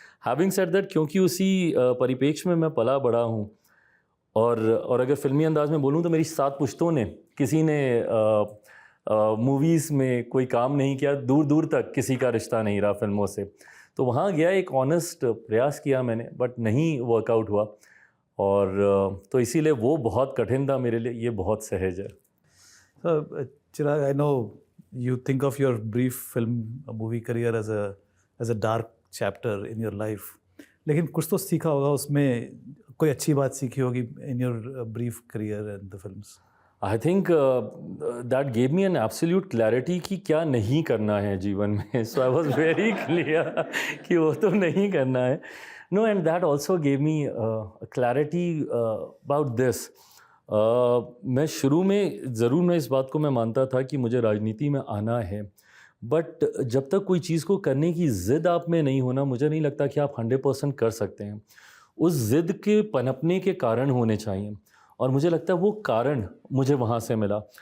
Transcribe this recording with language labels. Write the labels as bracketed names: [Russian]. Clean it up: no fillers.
[English] having said that, [Hindi] क्योंकि उसी परिप्रेक्ष्य में मैं पला बड़ा हूँ और अगर फिल्मी अंदाज में बोलूँ तो मेरी 7 पुश्तों ने, किसी ने मूवीज़ में कोई काम नहीं किया, दूर दूर तक किसी का रिश्ता नहीं रहा फिल्मों से. तो वहाँ गया, एक ऑनेस्ट प्रयास किया मैंने, बट नहीं वर्कआउट हुआ. और तो इसीलिए वो बहुत कठिन था मेरे लिए, ये बहुत सहज है. [English] So, Chirag, I know you think of your brief film movie career as a dark chapter in your life. [Hindi] लेकिन कुछ तो सीखा होगा उसमें, कोई अच्छी बात सीखी होगी [English] in your brief career in the films. I think that gave me an absolute clarity [Hindi] कि क्या नहीं करना है जीवन में. [English] So I was very clear [Hindi] कि वो तो नहीं करना है. [English] No, and that also gave me a clarity about this. [Hindi] मैं शुरू में ज़रूर मैं इस बात को मैं मानता था कि मुझे राजनीति में आना है, बट जब तक कोई चीज़ को करने की ज़िद आप में नहीं होना, मुझे नहीं लगता कि आप 100% कर सकते हैं. उस ज़िद के पनपने के कारण होने चाहिए, और मुझे लगता है वो कारण मुझे वहाँ से मिला.